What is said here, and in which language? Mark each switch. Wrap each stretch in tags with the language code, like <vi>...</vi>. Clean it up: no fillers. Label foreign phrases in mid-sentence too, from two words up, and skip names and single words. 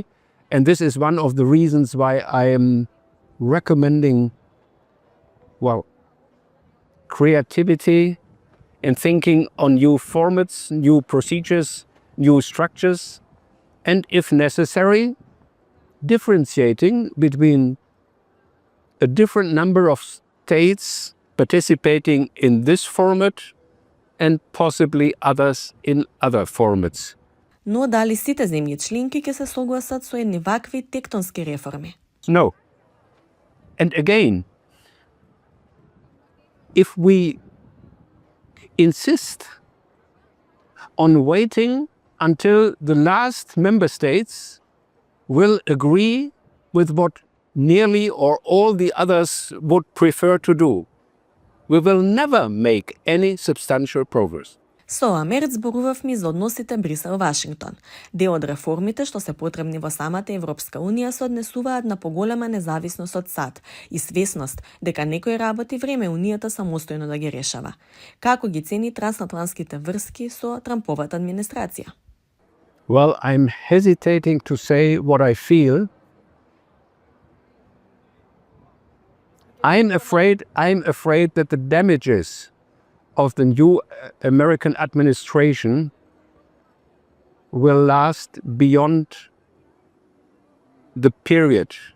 <en>And this is one of the reasons why I am recommending, creativity and thinking on new formats, new procedures, new structures, and if necessary, differentiating between a different number of states participating in this format and possibly others in other formats.</en> <mk>Но дали сите земји членки ќе се согласат со едни вакви тектонски реформи?</mk> <en>No. And again, if we insist on waiting until the last member states will agree with what nearly or all the others would prefer to do, we will never make any substantial progress.</en> <mk>Со ова мерит зборувавме за односите Брисел-Вашингтон. Дел од реформите што се потребни во самата Европска Унија се однесуваат на поголема независност од САД и свесност дека некој работи време Унијата самостојно да ги решава. Како ги цени трансатлантските врски со Трамповата администрација?</mk> <en>Well, I'm hesitating to say what I feel. I'm afraid that the damages of the new American administration will last beyond the period</en>